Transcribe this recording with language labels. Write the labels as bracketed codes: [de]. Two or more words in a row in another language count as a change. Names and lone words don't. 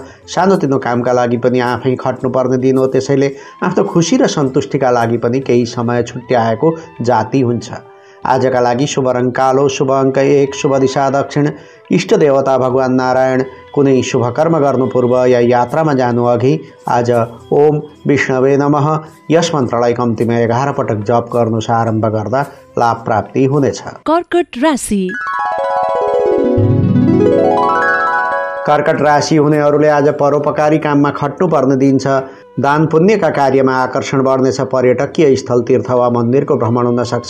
[ne] सानोतिनो कामका लागि पनि आफै खट्नुपर्ने दिन हो। त्यसैले आफ्नो खुसी र सन्तुष्टिका लागि पनि केही समय छुट्याएको जाति हुन्छ। आजका लागि शुभ रङ कालो, शुभ अङ्क 1, शुभ दिशा दक्षिण, इष्ट देवता भगवान नारायण। कुनै शुभ कर्म गर्नु पूर्व या यात्रामा जानु अघि आज [sa] ओम विष्णवे नमः [ne] यस मन्त्रलाई कम्तीमा 11 पटक जप गर्नु आरम्भ गर्दा लाभ प्राप्ति हुनेछ। कर्कट राशि। कर्कट राशि हुनेहरूले आज परोपकारी काममा खट्नुपर्ने दिन छ। दान पुण्यका कार्यमा आकर्षण बढ्नेछ। पर्यटकीय स्थल, तीर्थ वा मन्दिरको भ्रमण हुन सक्छ।